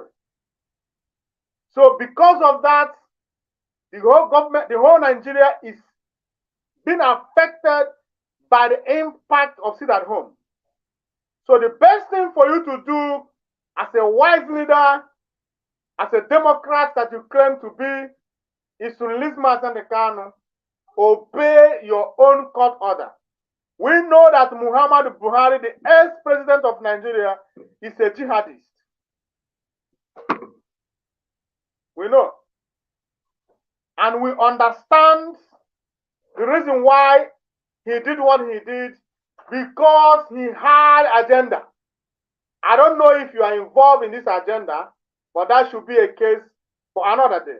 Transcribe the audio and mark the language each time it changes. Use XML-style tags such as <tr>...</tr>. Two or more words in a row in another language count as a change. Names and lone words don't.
<en>So because of that, the whole government, the whole Nigeria is being affected by the impact of sit at home. So the best thing for you to do as a wise leader, as a Democrat that you claim to be, is to release Mazi Nnamdi Kanu. Obey your own court order. We know that Muhammadu Buhari, the ex-president of Nigeria, is a jihadist. We know. And we understand the reason why he did what he did because he had agenda. I don't know if you are involved in this agenda, but that should be a case for another day.</en>